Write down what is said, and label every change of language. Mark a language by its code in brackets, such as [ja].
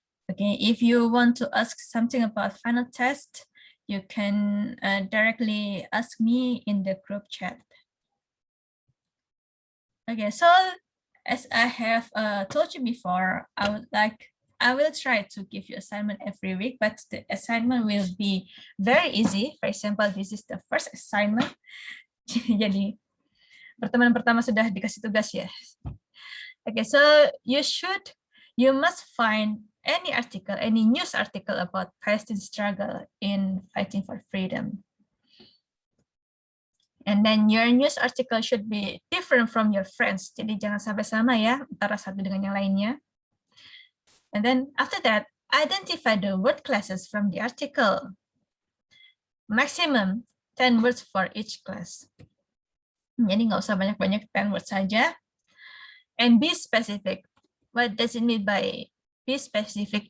[en] Okay, if you want to ask something about final test, you can directly ask me in the group chat. Okay, so as I have told you before, I will try to give you assignment every week, but the assignment will be very easy. For example, this is the first assignment. [id] Jadi pertemuan pertama sudah dikasih tugas ya. [en] Okay, so you must find any article, any news article about Palestine struggle in fighting for freedom. And then your news article should be different from your friends. [id] Jadi jangan sampai sama ya antara satu dengan yang lainnya. [en] And then after that, identify the word classes from the article. Maximum 10 words for each class. [id] Jadi nggak usah banyak-banyak, 10 words saja. [en] And be specific. What does it mean by be specific?